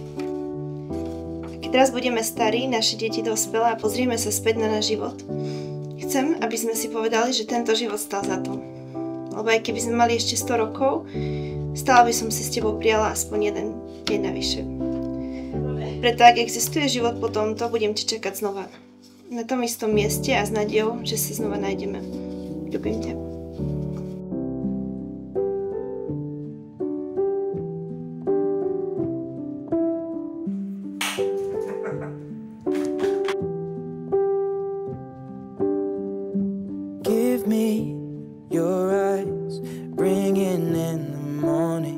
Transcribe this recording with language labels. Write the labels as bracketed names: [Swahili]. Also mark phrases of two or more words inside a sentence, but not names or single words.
[Slovak] A keď raz budeme starí, naše deti dospelé a pozrieme sa späť na náš život, chcem, aby sme si povedali, že tento život stal za to. Lebo aj keby sme mali ešte 100 rokov, stále by som si s tebou prijala aspoň jeden deň navyše. Preto ak existuje život po tomto, budem ti čakať znova. Na tom istom mieste a s nádejou, že sa znova nájdeme. Ľúbim ťa. [English] Give me your eyes, bringing in the morning.